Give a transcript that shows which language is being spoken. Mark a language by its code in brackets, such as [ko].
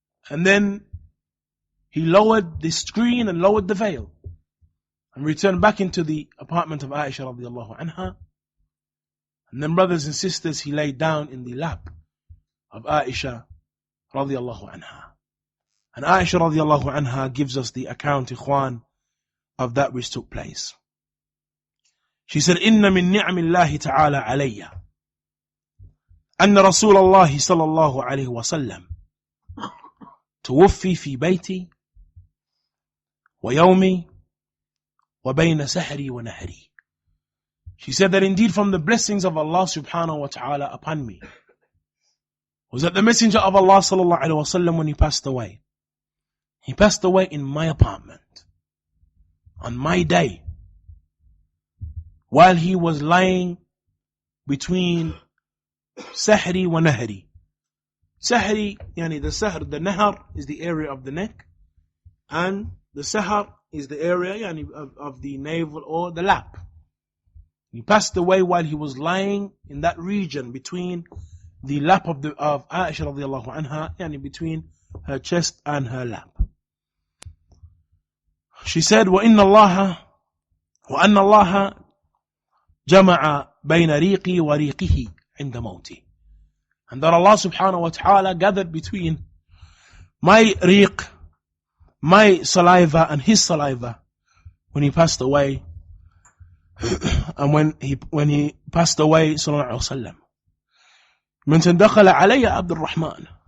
[en] And then he lowered the screen and lowered the veil, and returned back into the apartment of Aisha radiallahu anha. And then, brothers and sisters, he laid down in the lap of Aisha radiallahu anha. And Aisha radiallahu anha gives us the account, ikhwan, of that which took place. She said, [ar] إِنَّ مِن نِعْمِ اللَّهِ تَعَالَى عَلَيَّ أَنَّ رَسُولَ اللَّهِ صَلَى اللَّهُ عَلَيْهِ وَسَلَّمَ توفي في بيتي ويومي وبين سحري ونهري. [en] She said that indeed from the blessings of Allah subhanahu wa ta'ala upon me was that the Messenger of Allah sallallahu alaihi wasallam, when he passed away in my apartment on my day, while he was lying between Sahri wa Nahri. Sahri, the Sahr, the Nahar is the area of the neck, and the Sahar is the area of the navel or the lap. He passed away while he was lying in that region between the lap of Aisha radiallahu anha, between her chest and her lap. She said, [ar] وَأَنَّ اللَّهَ جَمَعَ بَيْنَ رِيقِي وَرِيقِهِ عِنْدَ مَوْتِهِ. [en] And that Allah subhanahu wa ta'ala gathered between my riq, my saliva, and his saliva when he passed away. And when he passed away, sallallahu alaihi wasallam, [ar] من تدخل علي عبد الرحمن.